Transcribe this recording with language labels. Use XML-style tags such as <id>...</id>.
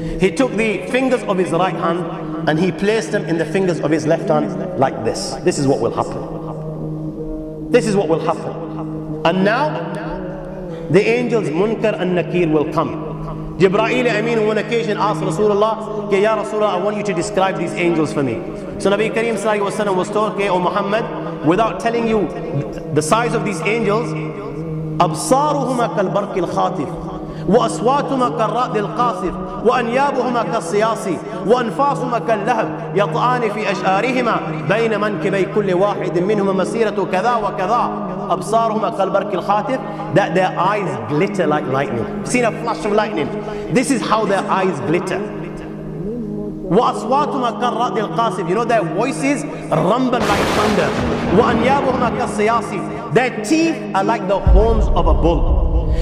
<en>He took the fingers of his right hand and he placed them in the fingers of his left hand like this. This is what will happen. This is what will happen. And now, the angels Munkar and Nakir will come. Jibreel Amin on one occasion asked Rasulullah, Ya Rasulullah, I want you to describe these angels for me. So Nabi Kareem was told, O Muhammad, without telling you the size of these angels,</en> <ar>أبصارهما كالبرق الخاطف وأصواتهما كالرعد القاصف وأنيابهما كالصياص وأنفاسهما كاللهب يطعان في أشعارهما بين منكبي كل واحد منهما مسيرة كذا وكذا. أبصارهما كالبرق الخاطف,</ar> <en>that their eyes glitter like lightning. Seen a flash of lightning? This is how their eyes glitter.</en> <ar>وأصواتهما كالرعد القاصف,</ar> <en>you know their voices rumble like thunder.</en> <ar>وأنيابهما كالصياص,</ar> <en>their teeth are like the horns of a bull.</en>